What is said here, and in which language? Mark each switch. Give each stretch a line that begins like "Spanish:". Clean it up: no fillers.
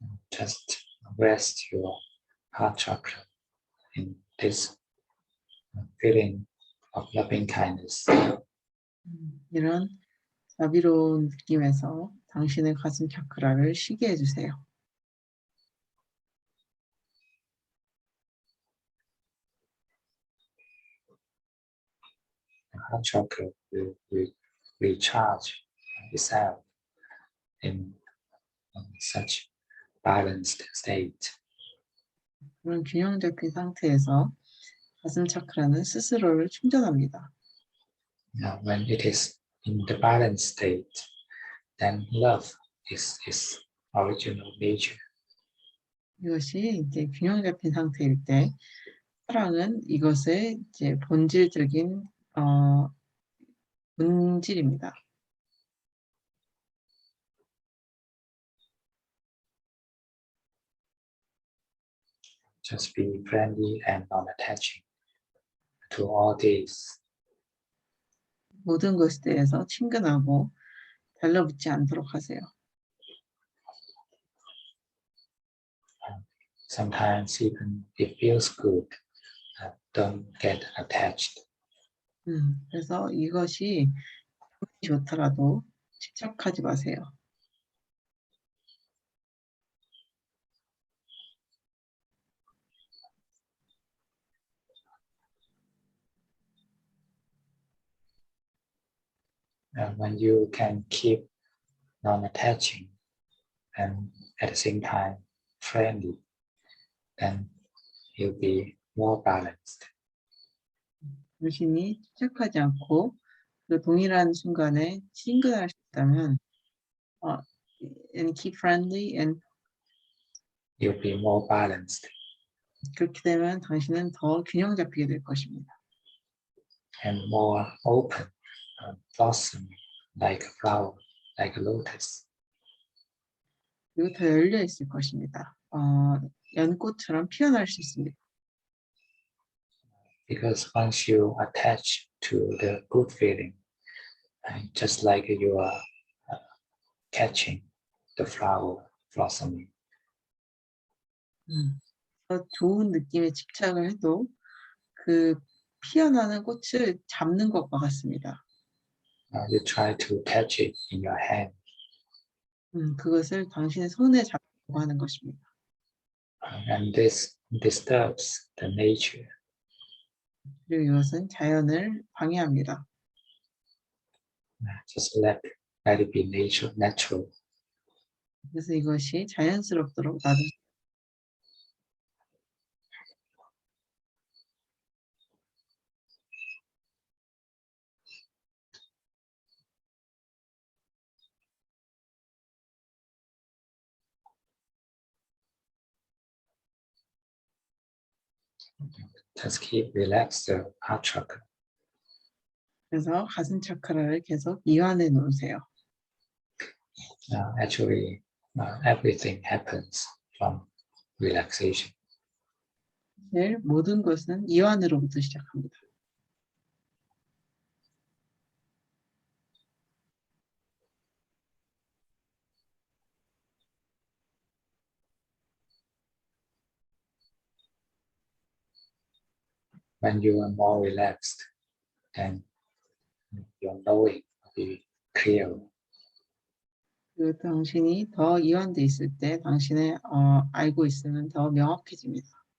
English: Just rest your heart chakra in this feeling of loving kindness.
Korean: 이런 자비로운 느낌에서 당신의 가슴 차크라를 쉬게 해주세요.
English: The heart chakra will recharge itself in such balanced state.
Korean: 그런 균형 잡힌 상태에서 가슴 차크라는 스스로를 충전합니다.
English: Now, when it is in the balanced state, then love is its original nature.
Korean: 이것이 이제 균형 잡힌 상태일 때 사랑은 이것의 이제 본질적인 본질입니다.
English: Just be friendly and non-attaching to all these.
Korean: 모든 것에 대해서 친근하고 달라붙지 않도록 하세요.
English: Sometimes even it feels good, don't get attached.
Korean: 그래서 이것이 좋더라도 집착하지 마세요.
English: When you can keep non-attaching and at the same time friendly, then you'll be more balanced.
Korean: 당신이 집착하지 않고 그 동일한 순간에 친근할 수 있다면
English: and keep friendly and You'll be more balanced
Korean: 그렇게 되면 당신은 더 균형 잡히게 될 것입니다.
English: and more open, blossom like a flower, like a lotus.
Korean: 그리고 더 열려 있을 것입니다. 연꽃처럼 피어날 수 있습니다.
English: Because once you attach to the good feeling, just like you are catching the flower blossoming,
Korean: 더 좋은 느낌에 집착을 해도 그 피어나는 꽃을 잡는 것과 같습니다.
English: you try to catch it in your hand.
Korean: 그것을 당신의 손에 잡고 하는 것입니다.
English: And this disturbs the nature.
Korean: 그리고 이것은 자연을 방해합니다.
English: Just let it be natural.
Korean: 그래서 이것이 자연스럽도록 놔두.
English: Just keep relaxed the heart chakra.
Korean: 그래서 가슴 차크라를 계속 이완해 놓으세요.
English: Actually, everything happens from relaxation.
Korean: 사실 모든 것은 이완으로부터 시작합니다.
English: When you are more relaxed, then your knowing will be clear.
Korean: 그 당신이 더 이완돼 있을 때 당신의 알고 있음은 더 명확해집니다.